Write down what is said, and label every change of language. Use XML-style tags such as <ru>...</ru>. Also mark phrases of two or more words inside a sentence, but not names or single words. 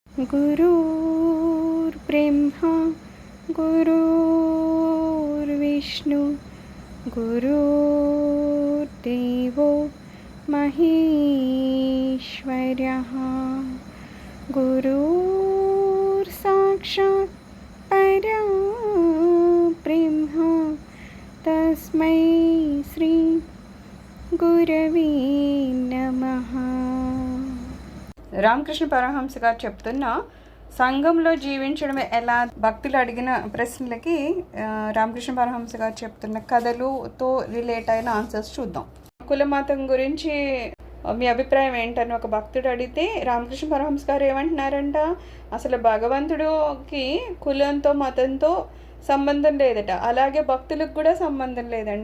<sa>गुरुर्ब्रह्मा गुरुर्विष्णु गुरुर्देवो महेश्वरः गुरुर्साक्षात् परब्रह्म तस्मै श्री గురవే నమః.</sa> <te>రామకృష్ణ పరమహంస గారు చెప్తున్న సంఘంలో జీవించడం ఎలా, భక్తులు అడిగిన ప్రశ్నలకి రామకృష్ణ పరమహంస గారు చెప్తున్న కథలుతో రిలేట్ అయిన ఆన్సర్స్ చూద్దాం. కులమతం గురించి మీ అభిప్రాయం ఏంటని ఒక భక్తుడు అడిగితే రామకృష్ణ పరమహంస గారు ఏమంటున్నారంట, అసలు భగవంతుడికి కులంతో మతంతో సంబంధం లేదట, అలాగే భక్తులకు కూడా సంబంధం లేదంట.</te>